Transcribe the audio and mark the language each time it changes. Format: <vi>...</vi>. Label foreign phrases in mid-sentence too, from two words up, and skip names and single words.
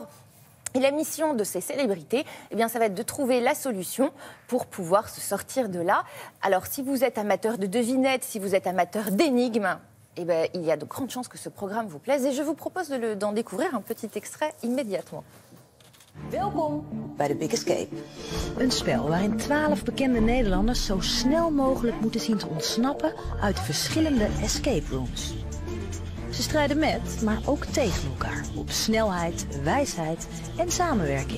<fr>Et la mission de ces célébrités, eh bien, ça va être de trouver la solution pour pouvoir se sortir de là. Alors, si vous êtes amateur de devinettes, si vous êtes amateur d'énigmes, eh bien, il y a de grandes chances que ce programme vous plaise. Et je vous propose d'en découvrir un petit extrait immédiatement.</fr> <nl>Welkom bij The Big Escape. Een spel waarin 12 bekende Nederlanders zo snel mogelijk moeten zien te ontsnappen uit de verschillende</nl> <en>escape rooms.</en> <nl>Ze strijden met, maar ook tegen elkaar, op snelheid, wijsheid en samenwerking.</nl>